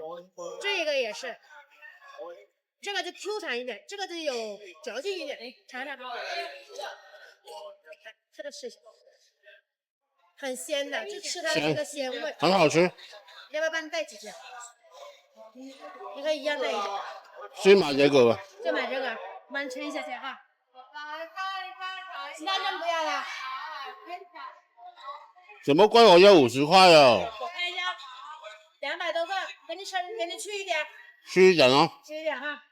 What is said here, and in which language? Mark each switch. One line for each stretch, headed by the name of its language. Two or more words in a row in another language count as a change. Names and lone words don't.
Chinese: 這個也是，這個就 Q 彈一點，這個就有嚼勁一點，嘗嘗。這個試一下。很鮮的，就吃它的這個鮮味，很好吃。要不要幫你帶幾隻？你可以一樣帶一隻。先买这个吧。就买这个，帮你称一下钱哈。其他真不要了。怎么贵我要50块啊？我看一下，200多个，给你去一点。去一点啊。去一点哈。